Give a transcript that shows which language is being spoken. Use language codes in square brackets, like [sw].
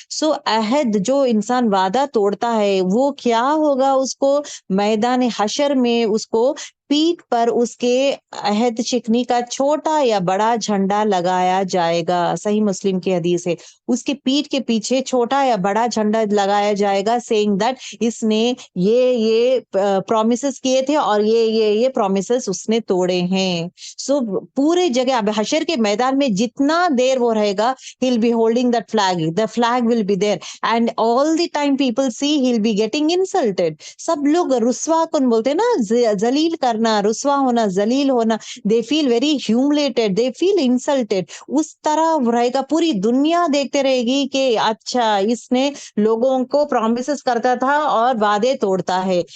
[ur] سو عہد, جو انسان وعدہ توڑتا ہے وہ کیا ہوگا, اس کو میدان حشر میں اس کو پیٹھ پر اس کے عہد شکنی کا چھوٹا یا بڑا جھنڈا لگایا جائے گا. صحیح مسلم کی حدیث ہے, اس کے پیٹھ کے پیچھے چھوٹا یا بڑا جھنڈا لگایا جائے گا, [en] seeing that [ur] اس نے یہ پرومسز کیے تھے اور یہ پرومسز اس نے توڑے ہیں. سو پورے جگہ اب حشر کے میدان میں جتنا دیر وہ رہے گا, [en] he'll be holding that flag, the flag will be there, and all the time people see he'll be getting insulted. [ur] سب لوگ رسوا کن بولتے ہیں نا, ذلیل کرنا, رسوا ہونا, ذلیل ہونا, [en] they feel very humiliated, they feel insulted. [ur] اس طرح رہے گا, پوری دنیا دیکھتے رہے گی کہ اچھا اس نے لوگوں کو پرومسز کرتا تھا اور وعدے توڑتا ہے.